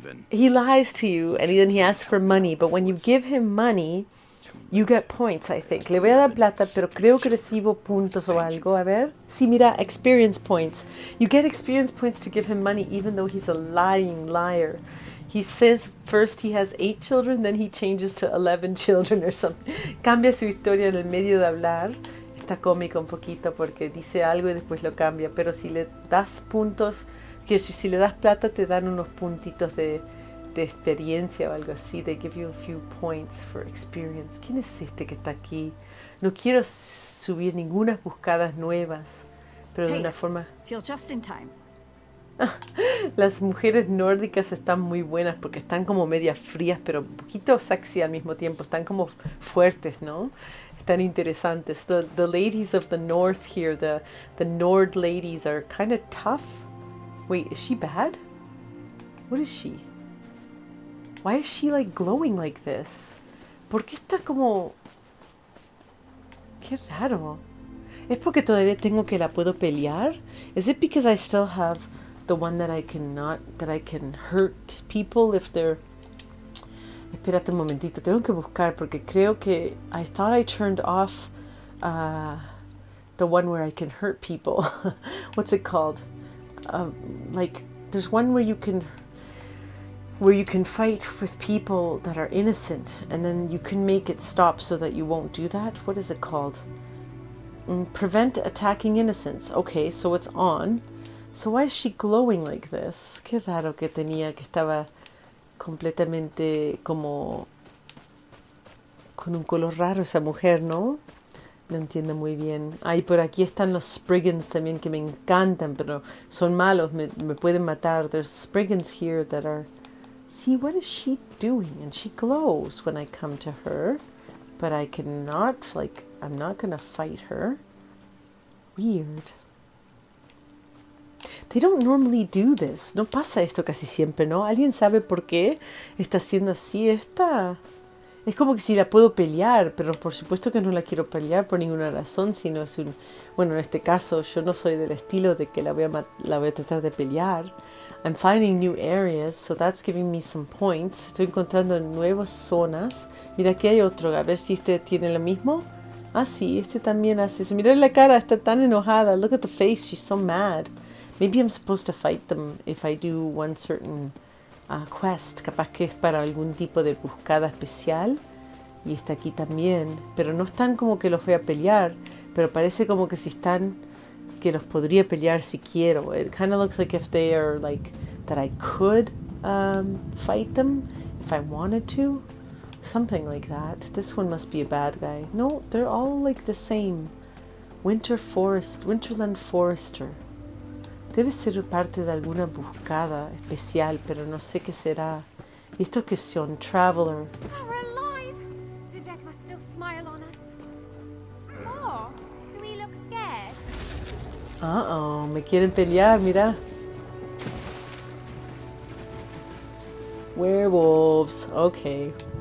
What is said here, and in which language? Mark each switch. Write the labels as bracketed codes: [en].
[en] He lies to you and then he asks for money. But when you give him money, you get points, I think. [es] Le voy a dar plata, pero creo que recibo puntos o algo. A ver. Sí, mira, [en] experience points. You get experience points to give him money even though he's a lying liar. He says first he has 8 children, then he changes to 11 children or something. [es] Cambia su historia en el medio de hablar. Está cómico un poquito porque dice algo y después lo cambia. Pero si le das puntos, que si le das plata te dan unos puntitos de experiencia o algo así. [en] They give you a few points for experience. [es] ¿Quién es este que está aquí? No quiero subir ninguna buscadas nuevas, pero de una forma... [en] Feel just in time. [es] Las mujeres nórdicas están muy buenas porque están como medias frías, pero un poquito sexy al mismo tiempo. Están como fuertes, ¿no? Están interesantes. [en] The ladies of the north here, the Nord ladies are kind of tough. Wait, is she bad? What is she? Why is she like glowing like this? [es] ¿Por qué está como... Qué raro. ¿Es porque todavía tengo que la puedo pelear? [en] Is it because I still have the one that I can hurt people if they're... [es] Espérate un momentito, tengo que buscar porque creo que [en] I thought I turned off the one where I can hurt people. What's it called? Like there's one where you can fight with people that are innocent and then you can make it stop so that you won't do that. What is it called? Prevent attacking innocents. Okay, so it's on. So why is she glowing like this? [es] Qué raro que tenía, que estaba completamente como con un color raro esa mujer, ¿no? No entiendo muy bien. Ay, por aquí están los Spriggans también que me encantan, pero son malos, me pueden matar. [en] There's Spriggans here that are... See, what is she doing? And she glows when I come to her, but I cannot, like, I'm not gonna fight her. Weird. They don't normally do this. [es] No pasa esto casi siempre, ¿no? ¿Alguien sabe por qué está haciendo así esta? Es como que si la puedo pelear, pero por supuesto que no la quiero pelear por ninguna razón, sino es un... Bueno, en este caso yo no soy del estilo de que la voy a tratar de pelear. [en] I'm finding new areas, so that's giving me some points. [es] Estoy encontrando nuevas zonas. Mira, aquí hay otro. A ver si este tiene lo mismo. Ah, sí, este también hace eso. Mira la cara, está tan enojada. [en] Look at the face, she's so mad. Maybe I'm supposed to fight them if I do one certain quest. [es] Capaz que es para algún tipo de buscada especial. Y está aquí también. Pero no están como que los voy a pelear. Pero parece como que si están... que los podría pelear si quiero. [en] It kind of looks like if they are like... that I could fight them if I wanted to. Something like that. This one must be a bad guy. No, they're all like the same. Winterland Forester. [es] Debe ser parte de alguna buscada especial, pero no sé qué será. ¿Y estos que son? Traveler. [en] Oh, we're alive! Vivek must still smile on us. Oh, do we look scared? [es] Uh-oh, me quieren pelear, mira. [en] Werewolves, okay.